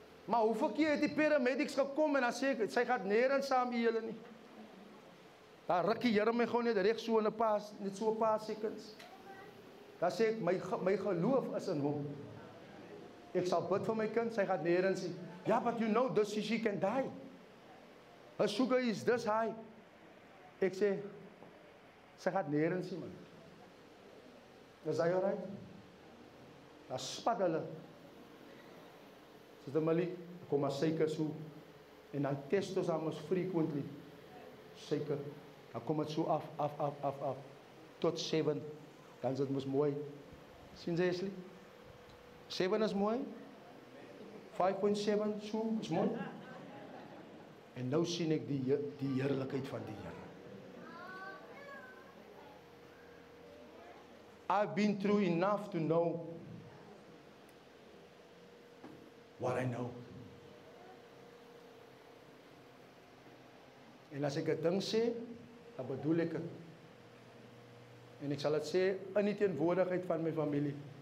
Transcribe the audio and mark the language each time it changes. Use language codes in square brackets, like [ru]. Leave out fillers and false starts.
[af] Maar hoeveel keer het die paramedics gekom en dan sê ek, sy gaan nêrens saam met julle nie. Dan ruk die Here my gewoon net reg so in 'n paar, net so 'n paar seconds. Dan sê ek, my geloof is in hom. Ek sal bid vir my kind, sy gaan nêrens nie. [en] Ja, but you know, this she can die. Her sugar is this high. [af] Ek sê, sy gaan nêrens nie, man. Is hy alright? Dan spat hulle. Sister Malik, kom maar suiker so. En dan test ons hom frequently. Suiker. Dan kom dit so af. Tot 7. Dan is dit mos mooi. Sien jy, Ashley? 7 is mooi. 5.7 so is mooi. En nou sien ek die heerlikheid van die Here. [en] I've been through enough to know what I know. [af] En as ek 'n ding sê, dan bedoel ek dit. En ek sal dit sê in die teenwoordigheid van my familie.